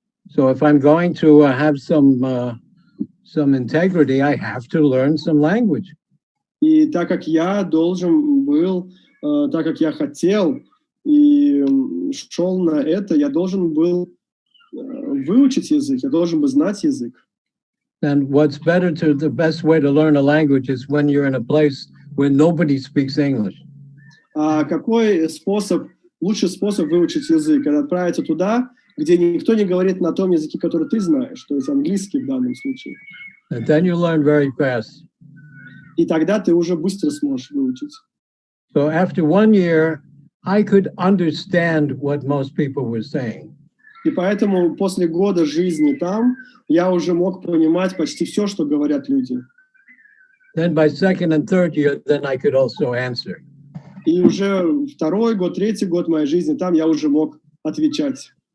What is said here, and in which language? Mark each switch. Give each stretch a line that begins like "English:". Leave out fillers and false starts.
English: So if I'm going to have some integrity, I have to learn some language.
Russian: И так как я должен был, так как я хотел и шел на это, я должен был выучить язык, я должен был знать язык.
English: And what's better the best way to learn a language is when you're in a place where nobody speaks English.
Russian: А какой лучший способ выучить язык? Это отправиться туда, где никто не говорит на том языке, который ты знаешь, то есть английский в данном случае.
English: And then you learn very fast.
Russian: И тогда ты уже быстро сможешь выучить.
English: So after 1 year, I could understand what most people were saying.
Russian: И поэтому после года жизни там я уже мог понимать почти все, что говорят люди.
English: Then by second and third year, then I could also answer.
Russian: И уже второй год, третий год моей жизни там я уже мог отвечать.